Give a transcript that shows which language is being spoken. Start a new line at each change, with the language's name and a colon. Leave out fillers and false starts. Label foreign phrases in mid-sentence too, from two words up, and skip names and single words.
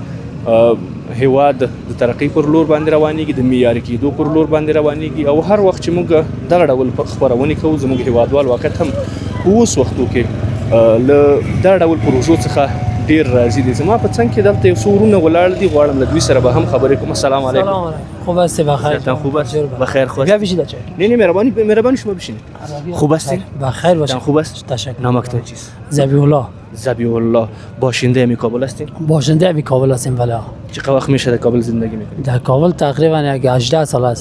Pashto: هیواد د ترقۍ پر لور باندې روانېږي، د معیاري کېدو پر لور باندې روانېږي او هر وخت چې موږ دغه ډول خپرونې کوو زموږ هیوادوال واقعیت هم په اوس وختو کې له دغه ډول پروژو څخه ډیر راضي دي. زما په څنګ کې دلته یو څو ورونه ولاړ دي، غواړم له دوی سره به هم خبرې کوم.
Arabic: السلام علیکم.
Persian: خوب هستی؟ بخیر. خوب است؟ بخیر. خوش. بیا بشید بچه. نه مهربانی شما بشینید. خوب هستی؟ بخیر باشه. خوب است؟ تشکر. نامتون چیست؟ ذبیح الله. باشنده امی کابل هستین؟ باشنده امی کابل هستیم. بله. چقدر وقت میشه در کابل زندگی میکنید؟ در کابل تقریبا 18 سال است.